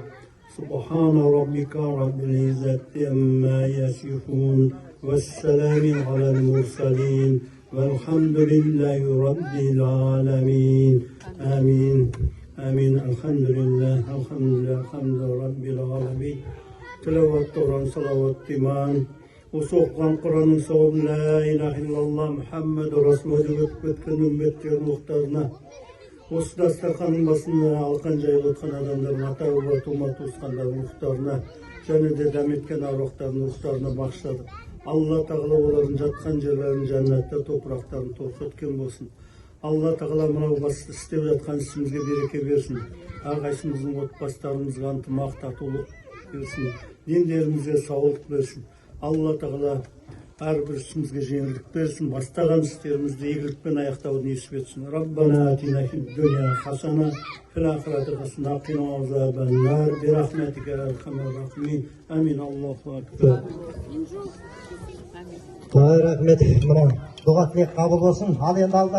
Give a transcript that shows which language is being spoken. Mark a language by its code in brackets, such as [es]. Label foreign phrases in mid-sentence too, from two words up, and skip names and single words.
[ar] سبحان ربك رب العزة عما يصفون والسلام على المرسلين والحمد لله رب العالمين آمين آمين الحمد لله الحمد رب العالمين تلاوة القرآن صلوات إيمان وسوقان قرآن صواب لا إله إلا الله محمد رسول الله [kk] өткен үмметтер мұқтажына осы дастарханның басында алқан жайып отқан адамдардың ата-баба тума-туысқандардың рухтарына және де дәметкен аруақтардың рухтарына бағыштады. Алла тағала олардың жатқан жерлерін жәннатта топырақтарын толық еткен болсын. Алла тағала мынау басты істеп жатқан ісімізге береке берсін. Әрқайсымыздың отбасыларымызға ынтымақ татулық берсін. Дендерімізге саулық берсін. Алла тағала әрбір ісімізге жеңілдік берсін. Бастаған істерімізді игілікпен аяқтауды несіп етсін. [ar] ربنا آتنا في الدنيا حسنة في الآخرة حسنة وقنا عذاب النار برحمتك يا أرحم الراحمين. آمين الله أكبر. [kk] Рахмет. Мына дұға тілек қабыл болсын. Ал енді алда